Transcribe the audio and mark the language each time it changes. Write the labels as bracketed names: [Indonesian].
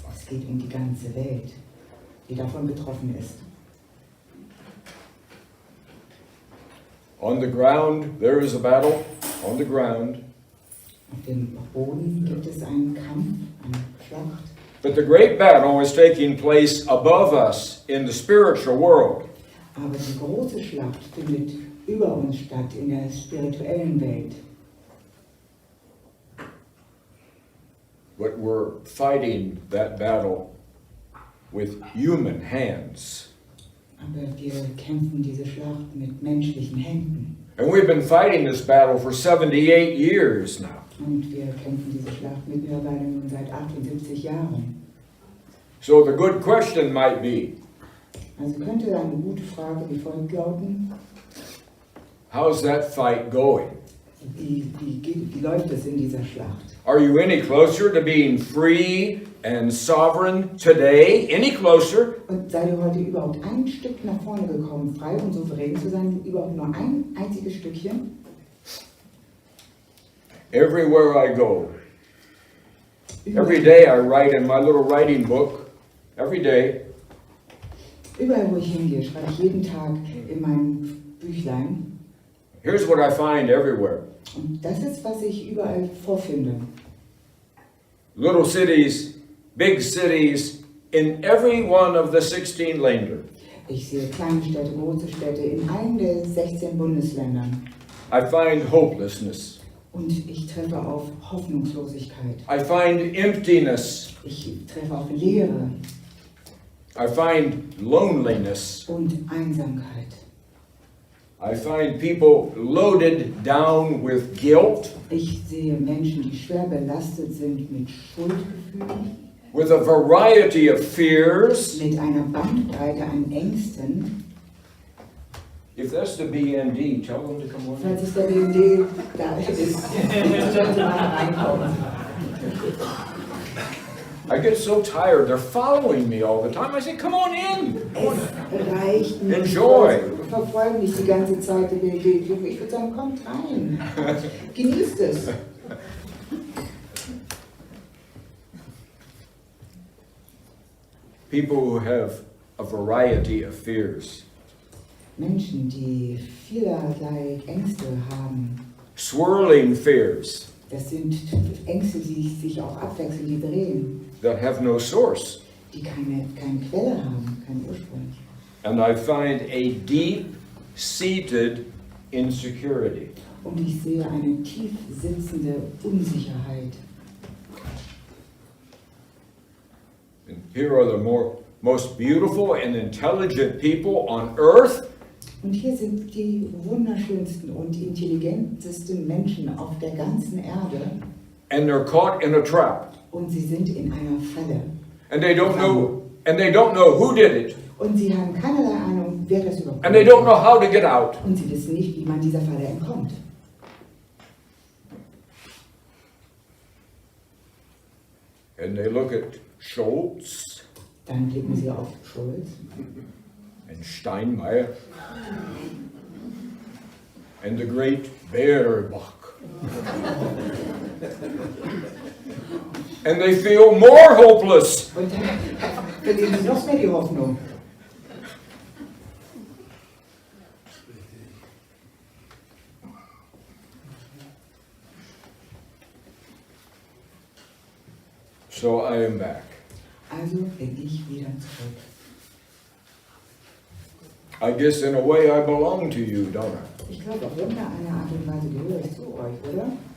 [German] Es geht um die ganze Welt, die davon betroffen ist. [English] On the ground, there is a battle. On the ground. [German] Auf dem Boden gibt es einen Kampf, eine Schlacht. [English] But the great battle is taking place above us in the spiritual world. [German] Aber die große Schlacht findet über uns statt, in der spirituellen Welt. [English] But we're fighting that battle with human hands. [German] Aber wir kämpfen diese Schlacht mit menschlichen Händen. [English] And we've been fighting this battle for 78 years now. [German] Und wir kämpfen diese Schlacht mittlerweile nun seit 78 Jahren. [English] So the good question might be, [German] Also könnte eine gute Frage wie folgt lauten: [English] how's that fight going? [German] Wie läuft es in dieser Schlacht? [English] Are you any closer to being free and sovereign today? Any closer? [German] Und seid ihr heute überhaupt ein Stück nach vorne gekommen, frei und souverän zu sein? Überhaupt nur ein einziges Stückchen? [English] Everywhere I go, every day I write in my little writing book, every day, [German] Überall, wo ich hingehe, schreibe ich jeden Tag in meinem Büchlein. [English] here's what I find everywhere. [German] Und das ist, was ich überall vorfinde. [English] Little cities, big cities, in every one of the 16 Länder. [German] Ich sehe kleine Städte, große Städte in allen der 16 Bundesländern. [English] I find hopelessness. [German] Und ich treffe auf Hoffnungslosigkeit. [English] I find emptiness. [German] Ich treffe auf Leere [English] I find loneliness. [German] und Einsamkeit. [English] I find people loaded down with guilt, [German] Ich sehe Menschen, die schwer belastet sind mit Schuldgefühlen, [English] with a variety of fears. [German] mit einer Bandbreite an Ängsten. [English] If that's the BND, tell them to come on [German] Falls [English] in. [German] es der BND da ist, sollte man reinkommen. [English] I get so tired. They're following me all the time. I say, come on in. [German] Es reicht nicht. [English] Enjoy. [German] Verfolgen mich die ganze Zeit der BND. Ich würde sagen, kommt rein. Genießt es. [English] People who have a variety of fears. [German] Menschen, die vielerlei Ängste haben. [English] Swirling fears [German] Das sind Ängste, die sich auch abwechseln, die drehen, [English] that have no source. [German] die keine Quelle haben, keinen Ursprung. [English] And I find a deep-seated insecurity. [German] Und ich sehe eine tief sitzende Unsicherheit. [English] And here are the most beautiful and intelligent people on earth. [German] Und hier sind die wunderschönsten und intelligentesten Menschen auf der ganzen Erde. [English] And they're caught in a trap. [German] Und sie sind in einer Falle. [English] And they don't know who did it. [German] Und sie haben keinerlei Ahnung, wer das überhaupt [English] And they don't know how to get out. [German] Und sie wissen nicht, wie man dieser Falle entkommt. [English] And they look at Schultz [German] Dann blicken sie auf Scholz [English] and Steinmeier and the great Baerbock. And they feel more hopeless. [German] und dann verlieren sie noch mehr die Hoffnung. [English] So I am back. [German] Also bin ich wieder zurück. [English] I guess in a way I belong to you, don't I? [German] Ich glaube, auf irgendeine Art und Weise gehöre ich zu euch, oder?